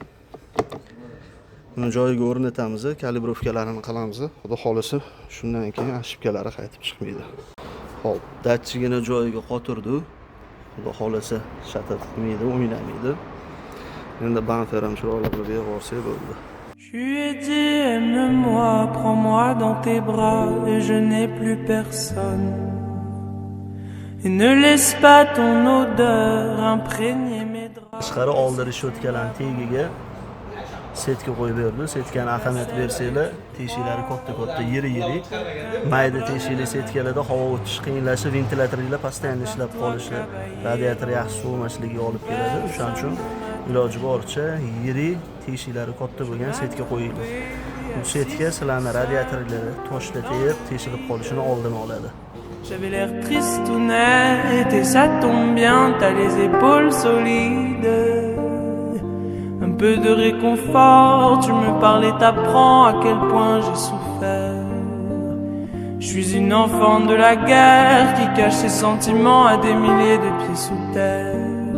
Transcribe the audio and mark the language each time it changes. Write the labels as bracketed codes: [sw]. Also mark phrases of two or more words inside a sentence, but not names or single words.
[uz] Buni joyiga o'rnatamiz, kalibrovkalarini qilamiz. Xudo xolisa, shundan keyin ошибкалari qaytib chiqmaydi. Xo'p, datchigini joyiga qotirdi. Xudo xolisa, shatat qilmaydi, o'ynamaydi. Endi bamper ham chiroyli qilib yig'orsa bo'ldi. [fr] Je lui ai dit aime-moi, prends-moi dans tes bras et je n'ai plus personne. Et ne laisse pas ton odeur imprégner mes draps. [uz] Tashqari oldirishayotgan tegiga setka qo'yib berdi. Setkani ahamiyat bersanglar, teshiklari katta-katta, yiri-yiri. Mayda teshikli setkalarda havo o'tishi qiyinlashi, ventilyatorlar postoyanli ishlab qolishi, radiator yaxshi sovmasligiga olib keladi. O'shaning uchun iloji boricha yiri teshiklari katta bo'lgan setka qo'yildi. Bu setka sizlarni radiatorlarni toshlatib, teshilib qolishini oldini oladi. [fr] J'avais l'air triste ou net et ça tombe bien, t'as les épaules solides. Un peu de réconfort, tu me parles et t'apprends à quel point j'ai souffert. Je suis une enfant de la guerre qui cache ses sentiments à des milliers de pieds sous terre.